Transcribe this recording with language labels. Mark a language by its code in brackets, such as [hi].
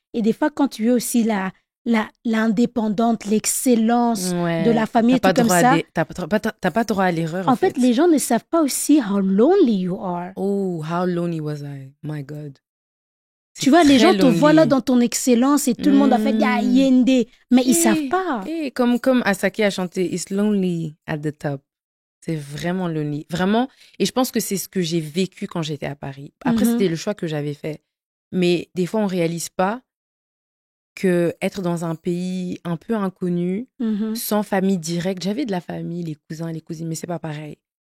[fr] Et des fois, quand tu es aussi l'indépendante, l'excellence de la famille, tout comme ça. T'as pas droit à l'erreur, en fait. Les gens ne savent pas aussi [en] how lonely you are. Oh, how lonely was I? My God. [fr] Tu vois, les gens te voient là dans ton excellence et tout le monde a fait Yende, mais ils savent pas. Comme Asake a chanté, [en] It's lonely at the top. [fr] C'est vraiment lonely. Vraiment. Et je pense que c'est ce que j'ai vécu quand j'étais à Paris. Après, c'était le choix que j'avais fait. Mais des fois, on réalise pas que être dans un pays un peu inconnu, sans famille directe, j'avais de la famille, les cousins, les cousines, mais c'est pas pareil.